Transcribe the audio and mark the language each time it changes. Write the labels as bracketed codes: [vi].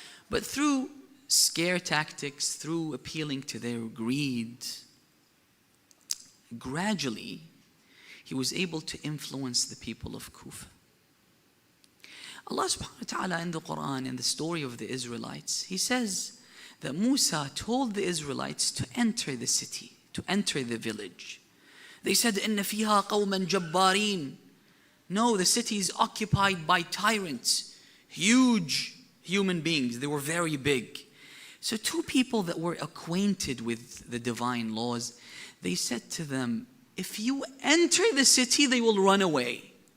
[en] But through scare tactics, through appealing to their greed, gradually he was able to influence the people of Kufa. Allah subhanahu wa ta'ala in the Quran, in the story of the Israelites, He says that Musa told the Israelites to enter the city, to enter the village. They said, [ar] إِنَّ فِيهَا قَوْمًا جَبَّارِينَ. [en] No, the city is occupied by tyrants, huge human beings. They were very big. So 2 people that were acquainted with the divine laws, they said to them, if you enter the city, they will run away.